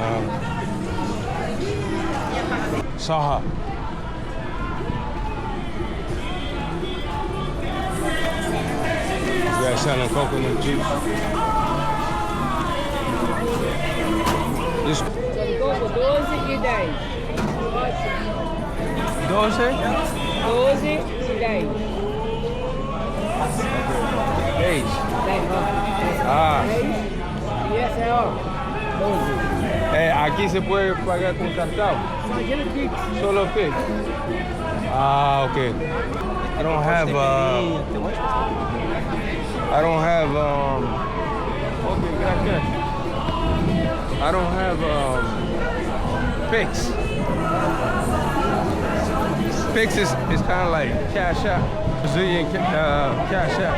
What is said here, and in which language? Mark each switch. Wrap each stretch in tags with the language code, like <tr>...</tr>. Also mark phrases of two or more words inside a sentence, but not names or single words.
<en>Saha. You guys selling coconut juice? This</en> <pt>Coco 12 e 10. 12? 12 e 10. Hey. 10, ó. Ah. 10. E essa é, ó, 12.</pt> <es>Aquí se puede pagar con cartão?</es> <pt>Só aquele Pix.</pt> <es>Solo Pix.</es> <en>Ah, okay. I don't have okay, gracias. I don't have Pix. Pix is kind of like Cash App, Brazilian Cash App.</en>